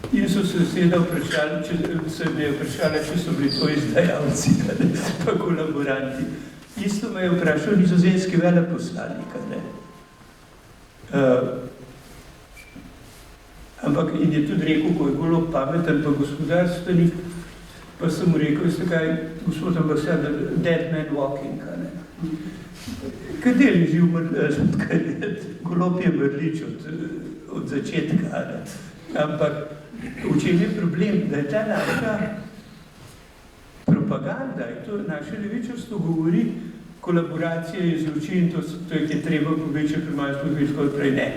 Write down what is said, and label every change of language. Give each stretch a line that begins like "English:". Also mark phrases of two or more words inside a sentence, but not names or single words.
Slovenian: In so se seveda vprašali, če so bili to izdajalci, pa kolaboranti. Isto me je vprašal nizozemski veleposlanik. Ampak in je tudi rekel, ko je Golob pameten pa gospodarstvenik, pa sem mu rekel, veste kaj, gospod ambasador,
English: dead man walking,
Slovenian: Kaj leži Golob je mrlič od začetka, ampak v čem je problem, da je ta naša propaganda, in to naše levičarstvo govori, kolaboracija je zločin, to je treba povečati, premalo povečati, prej ne.